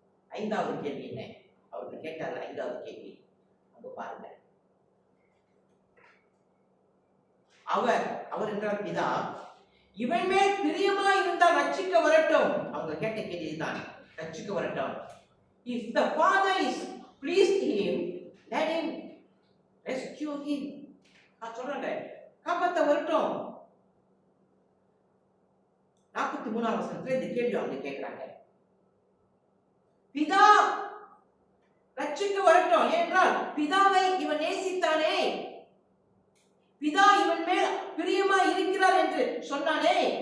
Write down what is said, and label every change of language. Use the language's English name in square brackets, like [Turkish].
[Tamil] 5வது கேள்வி என்ன? அவர்கள் கேட்டார்கள். 5வது கேள்வி அங்க பாருங்க. அவர் என்றால் பிதா, இவன் மேல் பிரியமா இருந்தால் ரட்சிக்க வரட்டும். அவங்க கேட்ட கேள்விதான், ரட்சிக்க வரட்டும். [English] If the Father is pleased him, let him rescue him. [Tamil] சொல்றாங்க, காப்பாத்த வரட்டும். 43ஆம் வசனத்துல இந்த கேள்வி அவங்க கேட்கிறாங்க. பிதா ரட்சிக்க வரட்டும் என்றால் பிதாவை இவன் நேசித்தானே, பிதா இவன் மேல் பிரியமா இருக்கிறார் என்று சொன்னானே.